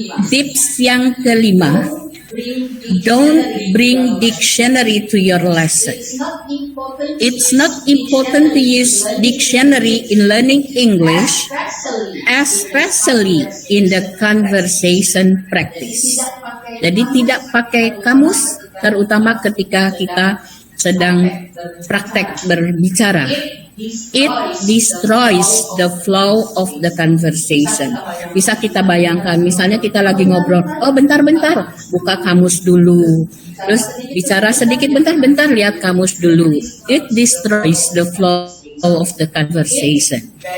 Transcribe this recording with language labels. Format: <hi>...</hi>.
<en>Tips yang kelima, don't bring dictionary to your lesson. It's not important to use dictionary in learning English, especially in the conversation practice.</en> <id>Jadi tidak pakai kamus, terutama ketika kita sedang praktek berbicara.</id> <en>It destroys the flow of the conversation.</en> <id>Bisa kita bayangkan, misalnya kita lagi ngobrol, oh bentar-bentar, buka kamus dulu. Terus bicara sedikit, bentar-bentar, lihat kamus dulu.</id> <en>It destroys the flow of the conversation.</en>